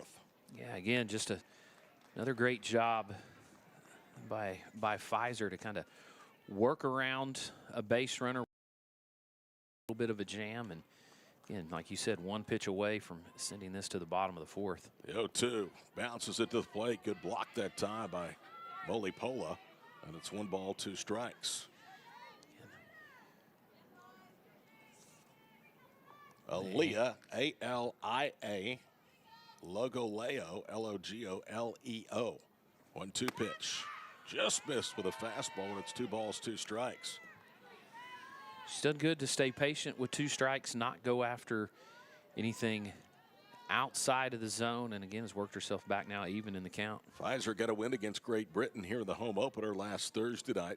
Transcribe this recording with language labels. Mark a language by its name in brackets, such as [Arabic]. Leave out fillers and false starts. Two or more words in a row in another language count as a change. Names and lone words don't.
[English] Yeah, again, just another great job by Pfizer to kind of work around a base runner, a little bit of a jam, and again, like you said, 1 pitch away from sending this to the bottom of the 4th. The 0-2 bounces it to the plate. Good block that time by Mulipola, and it's 1 ball, 2 strikes. Aaliyah, A-L-I-A, Logo Leo, L-O-G-O-L-E-O. 1-2 pitch. Just missed with a fastball, and it's 2 balls, 2 strikes. She's done good to stay patient with 2 strikes, not go after anything outside of the zone, and again has worked herself back now even in the count. Pfizer got a win against Great Britain here in the home opener last Thursday night.